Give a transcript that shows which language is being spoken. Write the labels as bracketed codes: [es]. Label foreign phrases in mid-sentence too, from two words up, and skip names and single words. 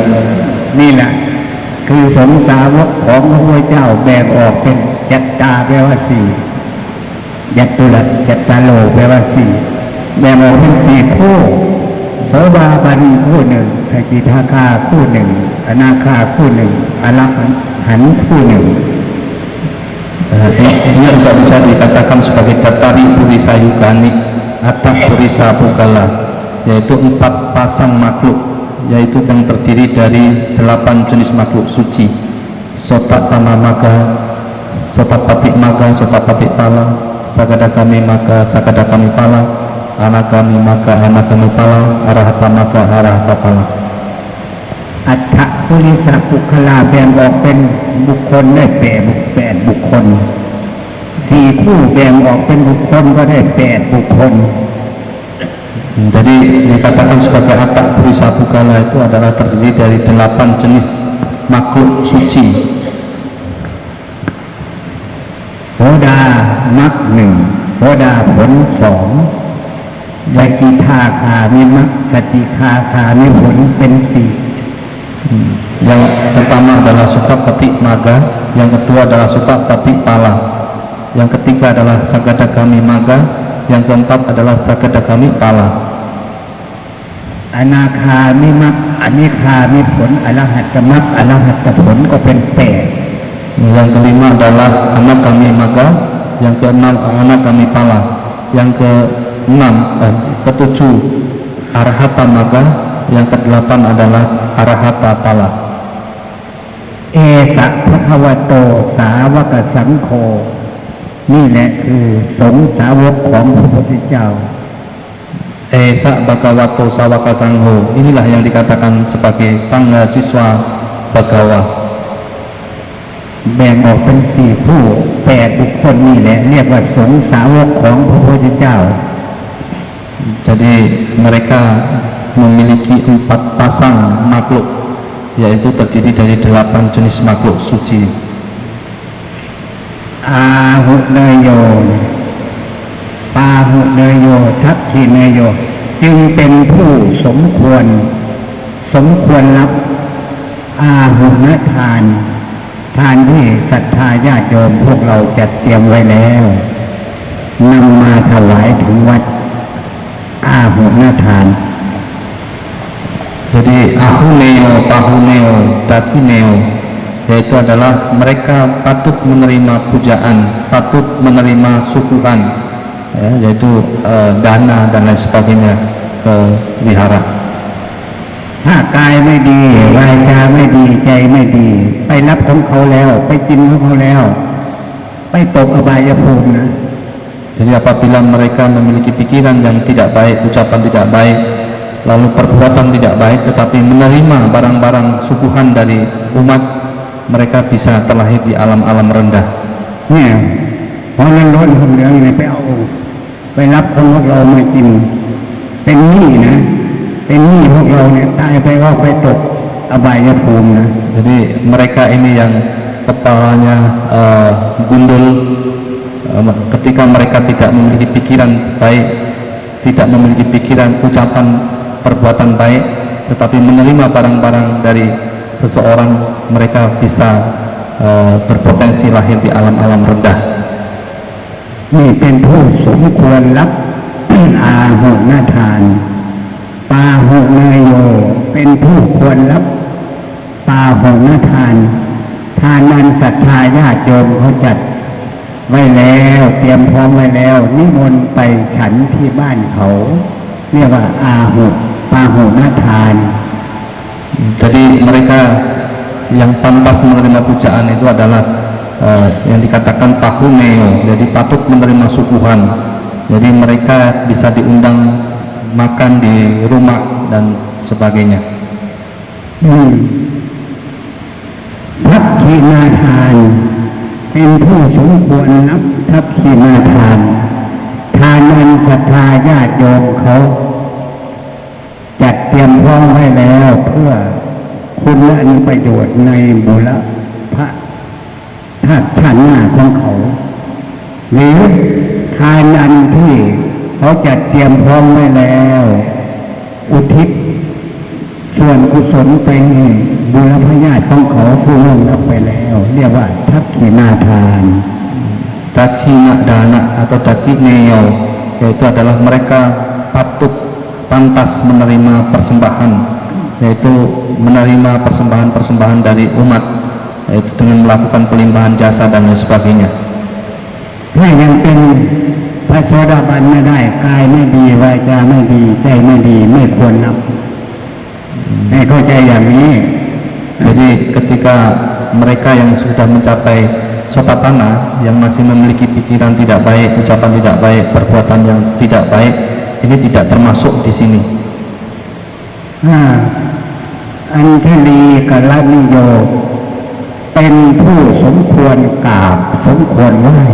[th] นี่แหละคือสงฆ์สาวกของพระพุทธเจ้าแบ่งออกเป็นจัตตาแปลว่า4ยัตตุระจัตตาโลแปลว่า4แบ่งออกเป็น4คู่โสดาบันคู่หนึ่งสกิทาคาคู่หนึ่งอนาคาคู่หนึ่งอรหันต์คู่หนึ่ง [id] Ini juga bisa dikatakan sebagai [pi] Cattari Purisayugani [id] atau [pi] Purisa Pugala, [id] yaitu 4 pasang makhluk, yaitu yang terdiri dari 8 jenis makhluk suci: [pi] Sotapanna Magga, Sotapatik Magga, Sotapatik Pala, Sakadagami Magga, Sakadagami Pala, Anagami Magga, Anagami Pala, Arahata Magga, Arahata Pala. [th] อัฏฐปุริสปุคลาแบ่งออกเป็นบุคคลได้8บุคคล4คู่แบ่งออกเป็นบุคคลก็ได้8บุคคล [id] Jadi dikatakan sebagai [pi] Atta Purisa Pugala [id] itu adalah terdiri dari 8 jenis makhluk suci. [th] โสดามรรค1โสดาผล2สกิทาคามิมรรคสกิทาคามิผลเป็น4 [id] Yang pertama adalah [pi] Sotapatik Magga, [id] yang kedua adalah [pi] Sotapatik Pala, [id] yang ketiga adalah [pi] Sakadagami Magga, [id] yang keempat adalah [pi] Sakadagami Pala. [th] อนาคามิมรรคอนิคามิผลอรหัตตมรรคอรหัตตผลก็เป็น8 [id] Yang kelima adalah [pi] Anagami Magga, [id] yang keenam [pi] Anagami Pala, [id] yang ketujuh [pi] Arahata Magga, [id] yang kedelapan adalah [pi] Arahata Pala. [th] เอสะภะคะวะโตสาวกสังโฆนี่แหละคือสงฆ์สาวกของพระพุทธเจ้า [pi] Esa Bhagavato Sawaka Sangho, [id] inilah yang dikatakan sebagai Sangha Siswa Bhagawa. [th] แบ่งออกเป็น4คู่8บุคคลนี่แหละเรียกว่าสงฆ์สาวกของพระพุทธเจ้า [id] Jadi mereka memiliki 4 pasang makhluk, yaitu terdiri dari 8 jenis makhluk suci. [th] อาหุเนยโยปาหุเนยโยทัพทีเนยโยจึงเป็นผู้สมควรรับอาหุนทานทานที่ศรัทธาญาติโยมพวกเราจัดเตรียมไว้แล้วนำมาถวายถึงวัดอาหุนทาน [id] Jadi [pi] ahuneo, pahuneo, dakineo, [id] yaitu adalah mereka patut menerima pujaan, patut menerima sukuhan, ya, yaitu dana dan lain sebagainya ke wihara. [th] ถ้ากายไม่ดีวาจาไม่ดีใจไม่ดีไปรับของเขาแล้วไปกินของเขาแล้วไปตกอบายภูมินะ [id] Jadi apabila mereka memiliki pikiran yang tidak baik, ucapan tidak baik, lalu perbuatan tidak baik, tetapi menerima barang-barang suguhan dari umat, mereka bisa terlahir di alam-alam rendah. [th] เนี่ยพอนั้นร้อนคนเหลืองเนี่ยไปรับของพวกเรามากินเป็นหนี้นะเป็นหนี้พวกเราเนี่ยตายไปก็ไปตกอบายภูมินะ [id] Jadi mereka ini yang kepalanya gundul, ketika mereka tidak memiliki pikiran baik, tidak memiliki pikiran ucapan perbuatan baik, tetapi menerima barang-barang dari seseorang, mereka bisa berpotensi lahir di alam-alam rendah. [th] นี่เป็นผู้สมควรรับ อาหุนทานปาหุเนยโยเป็นผู้ควรรับปาหุนทานทานนั้นศรัทธาญาติโยมเขาจัดไว้แล้วเตรียมพร้อมไว้แล้วนิมนต์ไปฉันที่บ้านเขาเรียกว่าอาหุปาหุนทาน [id] Jadi mereka yang pantas menerima pujaan itu adalah yang dikatakan pahuneo, jadi patut menerima suguhan. Jadi mereka bisa diundang makan di rumah dan sebagainya. [th] ทัพขีนาทานเป็นผู้สมควรรับทัพขีนาทานทานอันศรัทธาญาติโยมเขารียมพร้อมไว้ แล้วเพื่อคุณและประโยชน์ในบุรพธาตุชาติหน้าของเขาหรือทานอันที่เขาจัดเตรียมพร้อมไว้แล้วอุทิศส่วนกุศลไปบุรพญาติของเขาผู้ล่วงลับไปแล้วเรียกว่าทักขินาทาน [pi] Daksina dana [id] atau dakineo, yaitu adalah mereka patut pantas menerima persembahan, yaitu menerima persembahan-persembahan dari umat, yaitu dengan melakukan pelimpahan jasa dan lain sebagainya. [th] ถ้ายังเป็นพระโสดาบันไม่ได้กายไม่ดีวาจาไม่ดีใจไม่ดีไม่ควรนับให้เข้าใจอย่างนี้ [id] Jadi ketika mereka yang sudah mencapai sotapanna, yang masih memiliki pikiran tidak baik, ucapan tidak baik, perbuatan yang tidak baik, ini tidak termasuk di sini. [th] อัญชลีกัลนิโยเป็นผู้สมควรกราบสมควรไหว้